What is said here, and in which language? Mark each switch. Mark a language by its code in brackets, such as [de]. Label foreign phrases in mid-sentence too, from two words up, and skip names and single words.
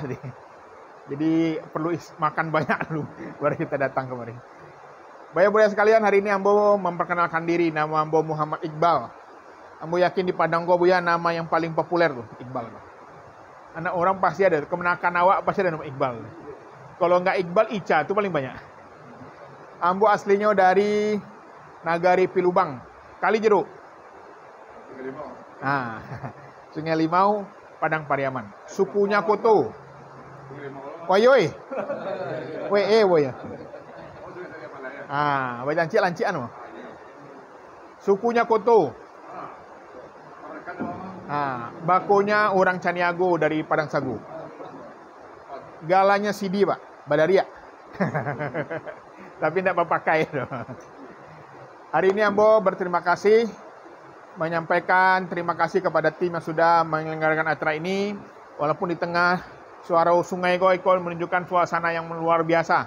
[id] Jadi perlu makan banyak dulu baru kita datang kemari. Buya-buya sekalian, hari ini Ambo memperkenalkan diri. Nama Ambo Muhammad Iqbal. Ambo yakin di Padang Buya nama yang paling populer tuh Iqbal. Anak orang pasti ada, kemenakan awak pasti ada nama Iqbal. Kalau nggak Iqbal, Ica itu paling banyak. Ambo aslinya dari Nagari Pilubang, Kalijeruk. Nah, Sungai Limau, Padang Pariaman. Sukunya Koto. Wayoy. Woy. Ah, lancian loh. Sukunya Koto. Ah, bakonya orang Caniago dari Padang Sagu. Galanya Sidi, Pak, Badaria. Tapi tidak pakai. Hari ini Ambo berterima kasih, menyampaikan terima kasih kepada tim yang sudah menyelenggarakan acara ini. Walaupun di tengah suara sungai Goikol menunjukkan suasana yang luar biasa.